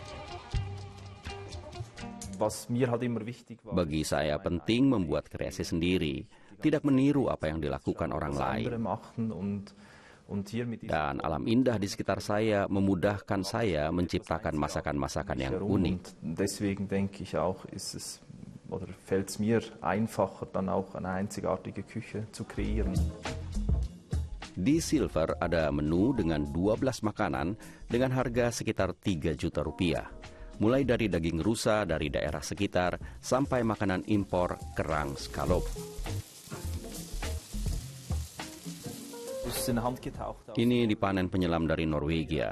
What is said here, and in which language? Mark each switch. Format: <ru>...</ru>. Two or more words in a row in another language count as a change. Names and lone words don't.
<id>Bagi saya penting membuat kreasi sendiri, tidak meniru apa yang dilakukan orang lain. Dan alam indah di sekitar saya memudahkan saya menciptakan masakan-masakan yang unik.</id> <de>Oder fällt es mir einfacher, dann auch eine einzigartige Küche zu kreieren.</de> <id>Di Silver ada menu dengan 12 makanan dengan harga sekitar 3 juta rupiah. Mulai dari daging rusa dari daerah sekitar sampai makanan impor kerang scallop. Ini dipanen penyelam dari Norwegia.</id>